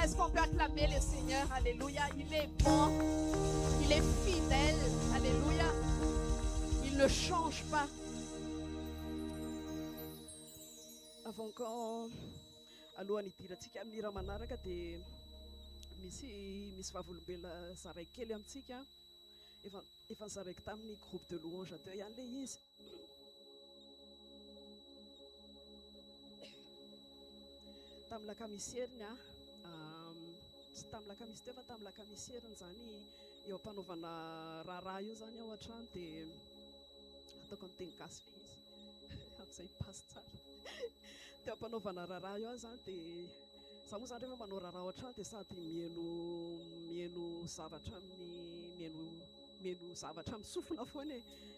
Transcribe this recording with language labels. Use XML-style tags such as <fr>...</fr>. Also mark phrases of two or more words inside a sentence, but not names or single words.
<fr>Est-ce qu'on peut acclamer le Seigneur? Alléluia. Il est bon. Il est fidèle. Alléluia. Il ne change pas. Avant quand</fr> <mg>alohan'ny hidirantsika amin'ny hira manaraka dia misy vavolombelona zaraiky kely amintsika efa nizaraiko tamin'ny</mg> <fr>groupe de louange</fr> <mg>teo ihany le izy. Tamin'ny lakamisieriny tsy tamin'ny lakamisy teo fa tamin'ny lakamisieriny zany eo ampanaovana raharaha io zany ao an-trano dia ataoko amin'ny teny gasy le izy amin'izay passe tsara teo ampanaovana raharaha io zany dia za moa zany rehefa manao raharaha ao an-trano dia sady mieno zavatra mieno zavatra amin'ny sofina foana e</mg>